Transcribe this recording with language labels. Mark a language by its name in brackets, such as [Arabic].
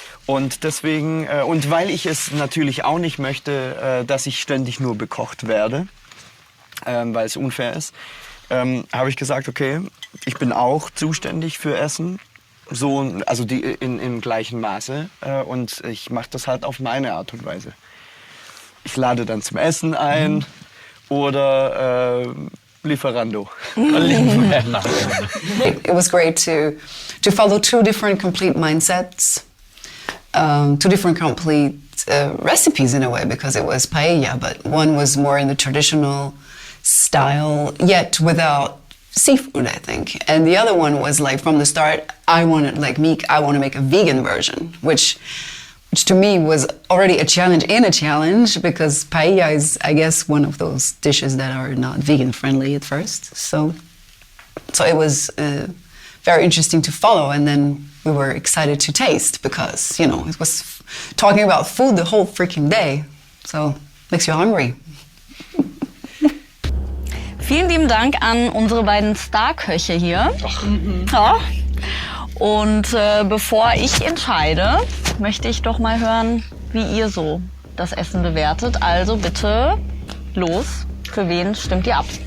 [German] Und deswegen, und weil ich es natürlich auch nicht möchte, dass ich ständig nur bekocht werde, weil es unfair ist, habe ich gesagt, okay, ich bin auch zuständig für Essen. So, also im gleichen Maße. Und ich mache das halt auf meine Art und Weise. Ich lade dann zum Essen ein oder Lieferando. [English] It was great to follow two different complete mindsets, two different complete recipes in a way, because it was paella, but one was more in the traditional style, yet without seafood, I think. And the other one was like from the start, I wanted, like Meek, I want to make a vegan version, which to me was already a challenge in a challenge, because paella is, I guess, one of those dishes that are not vegan friendly at first. So it was very interesting to follow, and then we were excited to taste, because, it was talking about food the whole freaking day. So makes you hungry. [German] Vielen lieben Dank an unsere beiden Starköche hier. Ja. Und bevor ich entscheide, möchte ich doch mal hören, wie ihr so das Essen bewertet. Also bitte los, für wen stimmt ihr ab?